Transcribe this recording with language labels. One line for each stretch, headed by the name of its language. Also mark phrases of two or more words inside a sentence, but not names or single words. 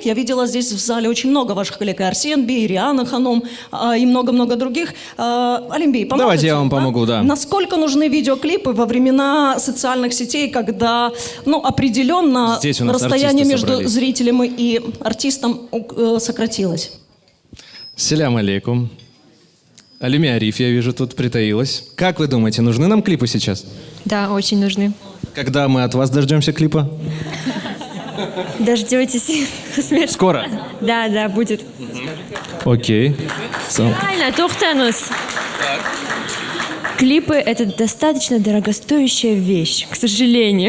Russian: Я видела здесь в зале очень много ваших коллег. И Арсен Бей, и Риана Ханом, и много-много других. Алим Бей, поможете? Давайте я вам помогу, да. Насколько нужны видеоклипы во времена социальных сетей, когда, определенно Здесь у нас расстояние артисты между собрались. зрителем и артистом сократилось?
Crimean Tatar: Селям алейкум. Алюми Ариф,
Russian: я вижу, тут притаилась. Как вы думаете, нужны нам клипы сейчас? Да, очень нужны. Когда мы от вас дождемся клипа? Дождетесь. Смерть. Скоро? Да, будет. Окей. Правильно, Тухтанус. Клипы — это достаточно дорогостоящая вещь, к сожалению.